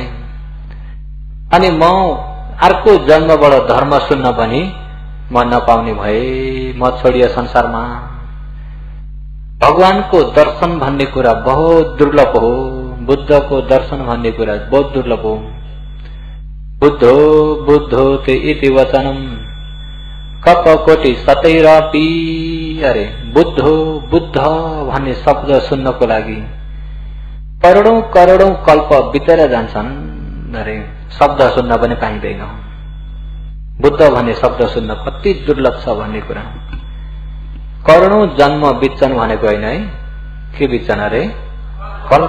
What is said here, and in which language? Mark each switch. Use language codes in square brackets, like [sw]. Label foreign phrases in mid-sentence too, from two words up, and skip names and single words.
[ne] अनि म अर्को जन्मबाट धर्म सुन्न पनि म नपाउने भए। म छोडिए संसारमा। भगवानको दर्शन भन्ने कुरा बहुत दुर्लभ हो। बुद्धको दर्शन भन्ने कुरा बहुत दुर्लभ हो। [pi] बुद्धो ते इति वचनम कपकोटी सतैर पी [ne] अरे बुद्धो बुद्ध भन्ने शब्द सुन्नको लागि करोडौं करोडौं कल्प बितेर जान्छन्। अरे शब्द सुन्न पनि पाइँदैन। बुद्ध भन्ने शब्द सुन्न कति दुर्लभ छ भन्ने कुरा। करोडौं जन्म बित्छन् भनेको होइन है, के बित्छन् अरे कल्प।